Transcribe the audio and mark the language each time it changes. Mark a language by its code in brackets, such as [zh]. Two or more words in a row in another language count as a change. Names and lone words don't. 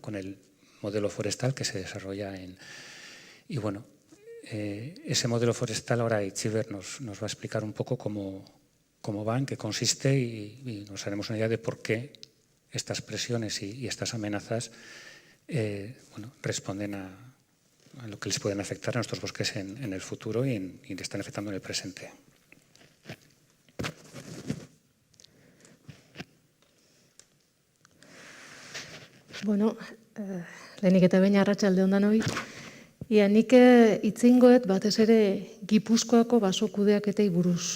[es] Con el modelo forestal que se desarrolla Y bueno, ese modelo forestal ahora Itziber nos va a explicar un poco cómo va, en qué consiste y nos haremos una idea de por qué estas presiones y estas amenazas responden a lo que les pueden afectar a nuestros bosques en el futuro y le están afectando en el presente. [eu] Bueno, lehenik eta behin arratsalde on danoi. Ia nik hitzingoet batez ere Gipuzkoako baso kudeaketei buruz.